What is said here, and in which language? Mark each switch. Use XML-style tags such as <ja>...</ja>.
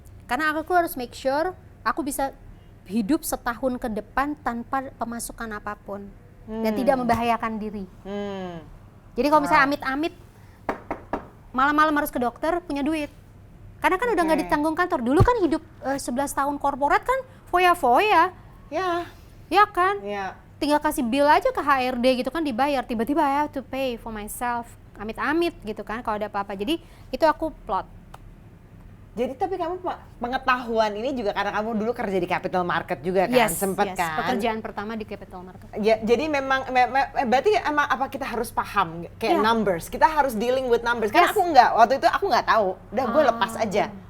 <id>Karena aku harus make sure aku bisa hidup setahun ke depan tanpa pemasukan apapun dan tidak membahayakan diri. Jadi kalau misalnya amit-amit malam-malam harus ke dokter, punya duit. Karena kan udah nggak ditanggung kantor. Dulu kan hidup 11 tahun korporat kan foya-foya. Ya kan? Tinggal kasih bill aja ke HRD gitu kan dibayar. Tiba-tiba</id> <en>I have to pay for myself.</en> <id>Amit-amit gitu kan kalau ada apa-apa. Jadi itu aku plot. Jadi tapi kamu pengetahuan ini juga karena kamu dulu kerja di capital market juga kan, sempet kan? Pekerjaan pertama di capital market. Ya, jadi memang berarti emang apa kita harus paham kayak numbers, kita harus</id> <en>dealing with numbers.</en> <id>Karena aku enggak, waktu itu aku nggak tahu, udah gue lepas aja.</id>